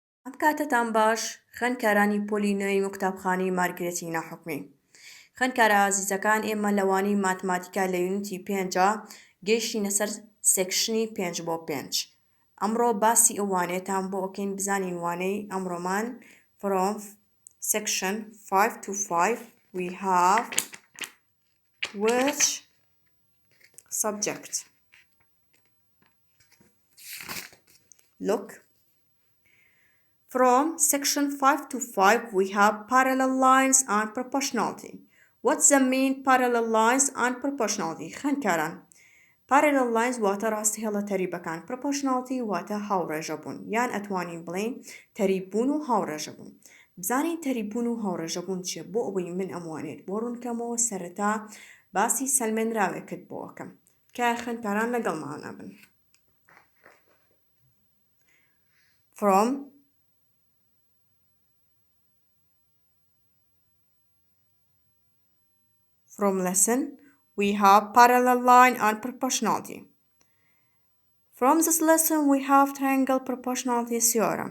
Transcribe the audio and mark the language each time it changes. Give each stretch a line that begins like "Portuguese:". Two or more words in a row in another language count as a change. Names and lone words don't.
Central Kurdish: کاتتان باش خوێندکارانی پۆلی نوێی و قوتابخانەی مارگرێتی ناحوکمی. خوێندکارە ئازیزەکان، ئێمە لەوانەی ماتماتیکا لە یونیتی 5 گەیشتینە سەر سێکشنی 5x5. ئەمڕۆ باسی ئەو وانەیەتان بۆ ئەوکەین بزانین وانەی ئەمڕۆمان
English: from section 5 to 5 we have which subject. Look. From section 5 to 5 we have parallel lines and proportionality. What's the mean parallel lines and proportionality?
Central Kurdish: خوێندکاران،
English: parallel lines
Central Kurdish: واتە ڕاستیهێڵە تەریبەکان، proportionality واتە هاوڕێژەبوون، یان ئەتوانین بڵێین تەریببوون و هاوڕێژەبوون. بزانین تەریببوون و هاوڕێژەبوون چییە؟ بۆ ئەوەی من ئەموانێت بۆ ڕوونکەمەوە سەرەتا باسی سەلمێنراوێکت بۆ ئەەکەم کە خوێندکاران لەگەڵمان بن.
English: From lesson, we have parallel line and proportionality. From this lesson, we have triangle proportionality theorem.